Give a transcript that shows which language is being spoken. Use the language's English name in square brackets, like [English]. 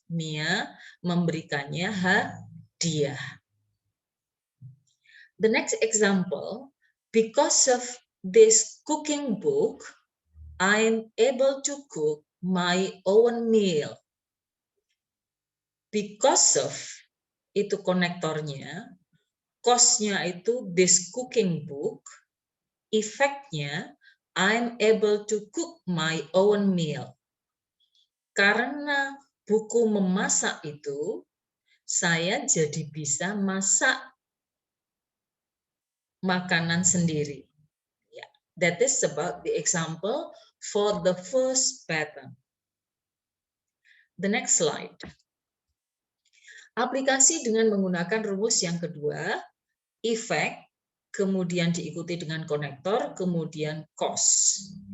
[Indonesian] Mia memberikannya hadiah. [English] The next example, because of this cooking book, I'm able to cook my own meal. Because of [Indonesian] itu konektornya, [English] cause-nya itu this cooking book, effect-nya I'm able to cook my own meal. [Indonesian] Karena buku memasak itu, saya jadi bisa masak makanan sendiri. [English] Yeah, that is about the example for the first pattern. The next slide. [Indonesian] Aplikasi dengan menggunakan rumus yang kedua, effect, kemudian diikuti dengan konektor, kemudian cause.